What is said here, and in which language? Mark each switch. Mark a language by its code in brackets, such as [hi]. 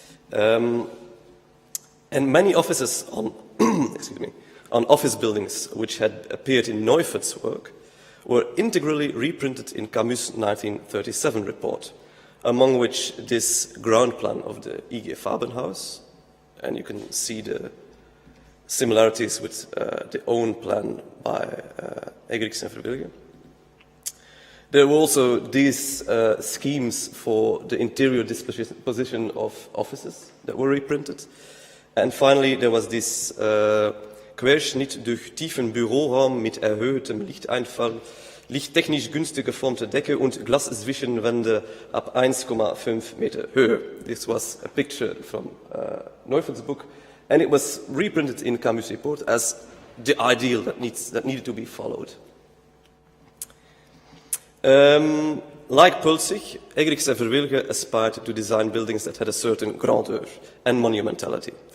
[en] And many offices on, on office buildings which had appeared in Neufert's work were integrally reprinted in Camus' 1937 report, among which this ground plan of the IG Farbenhaus, and you can see the similarities with the own plan by Eggerix and Verwillige. There were also these schemes for the interior disposition of offices that were reprinted. And finally, there was this [de] Querschnitt durch tiefen Büroraum mit erhöhtem Lichteinfall, lichttechnisch günstig geformte Decke und Glaszwischenwände ab 1,5 Meter Höhe. [en] This was a picture from Neufert's book, and it was reprinted in Camus' report as the ideal that needed to be followed. Like Pulzig, Eggerix and Verwillige aspired to design buildings that had a certain grandeur and monumentality.